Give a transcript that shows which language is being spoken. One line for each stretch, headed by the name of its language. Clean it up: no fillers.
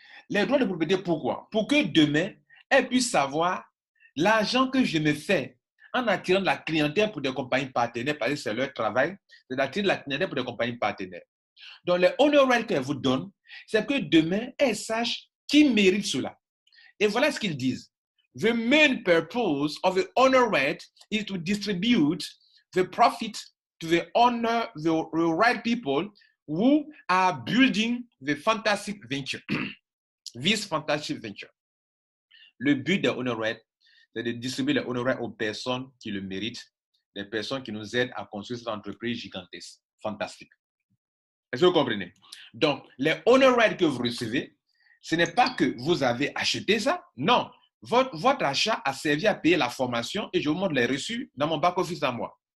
French: Les droits de propriété, pourquoi? Pour que demain, elle puisse savoir l'argent que je me fais en attirant de la clientèle pour des compagnies partenaires, parce que c'est leur travail, c'est d'attirer de la clientèle pour des compagnies partenaires. Donc, les honor rights qu'elle vous donne, c'est que demain, elle sache qui mérite cela. Et voilà ce qu'ils disent.
English: The main purpose of the honor right is to distribute the profit to the right people who are building the fantastic venture. This fantastic venture.
French: Le but des honor rights, c'est de distribuer les honoraires aux personnes qui le méritent, des personnes qui nous aident à construire cette entreprise gigantesque, fantastique. Est-ce que vous comprenez? Donc, les honoraires que vous recevez, ce n'est pas que vous avez acheté ça, non. Votre achat a servi à payer la formation et je vous montre les reçus dans mon back-office à moi.